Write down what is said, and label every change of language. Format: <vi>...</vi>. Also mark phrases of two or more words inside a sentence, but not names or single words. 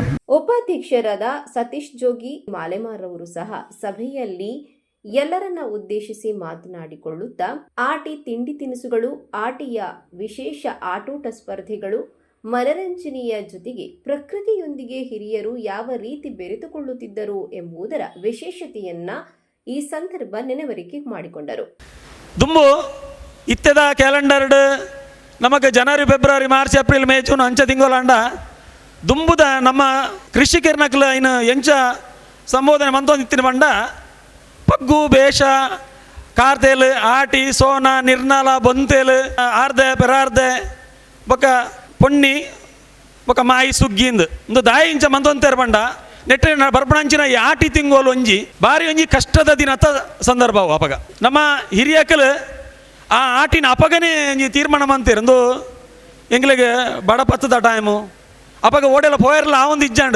<kn>ಉಪಾಧ್ಯಕ್ಷರಾದ ಸತೀಶ್ ಜೋಗಿ ಮಾಲೆಮಾರವರು ಸಹ ಸಭೆಯಲ್ಲಿ ಎಲ್ಲರನ್ನ ಉದ್ದೇಶಿಸಿ ಮಾತನಾಡಿಕೊಳ್ಳುತ್ತಾ ಆಟಿ ತಿಂಡಿ ತಿನಿಸುಗಳು, ಆಟಿಯ ವಿಶೇಷ ಆಟೋಟ ಸ್ಪರ್ಧೆಗಳು, ಮನರಂಜನೆಯ ಜೊತೆಗೆ ಪ್ರಕೃತಿಯೊಂದಿಗೆ ಹಿರಿಯರು ಯಾವ ರೀತಿ ಬೆರೆತುಕೊಳ್ಳುತ್ತಿದ್ದರು ಎಂಬುದರ ವಿಶೇಷತೆಯನ್ನ ಈ ಸಂದರ್ಭ ನೆನವರಿಕೆ ಮಾಡಿಕೊಂಡರು.</kn> <tcy>ದುಂಬು ಇತ್ತೆದ ಕ್ಯಾಲೆಂಡರ್ಡ್ ನಮಗೆ ಜನವರಿ ಫೆಬ್ರವರಿ ಮಾರ್ಚ್ ಏಪ್ರಿಲ್ ಮೇ ಜೂನ್ ಅಂಚ ತಿಂಗಳಂಡ ದುಂಬುದ ನಮ್ಮ ಕೃಷಿಕರ್ನಕ್ಲ ಇನ್ನು ಎಂಚ ಸಂಬೋಧನೆ ಮಂತೊಂದಿತ್ತಿನ ಬಂಡ ಪಗ್ಗು ಬೇಷ ಕಾರ್ತೆಲ್ ಆಟಿ ಸೋನ ನಿರ್ನಾಲ ಬೊಂತೆಲ್ ಆರ್ದೆ ಪೆರಾರ್ದೆ ಬೊಕ್ಕ ಪೊಣ್ಣಿ ಬೊಕ್ಕ ಮಾಯಿ ಸುಗ್ಗಿಂದು ಒಂದು ದಾಯಿ ಇಂಚ ಮಂತೊಂತೇರ್ ಬಂಡ ನೆಟ್ಟೆ ಬರ್ಪಣಂಚಿನ ಈ ಆಟಿ ತಿಂಗೋಲು ಒಂಜಿ ಬಾರಿ ಒಂಜಿ ಕಷ್ಟದ ದಿನದ ಸಂದರ್ಭವು ಅಪಗ ನಮ್ಮ ಹಿರಿಯಕಲ್ ಆ ಆಟಿನ ಅಪಗನೇ ತೀರ್ಮಾನ ಮಂತೀರಂದು ಎಂಗ್ಲಿಗೆ ಬಡಪತ್ತದ ಟೈಮು ಅಪಗ ಓಡೆಲ್ಲ ಪೋಯರ್ಲ ಆ ಒಂದು ಇಜ್ಜಾಂಡು.</tcy>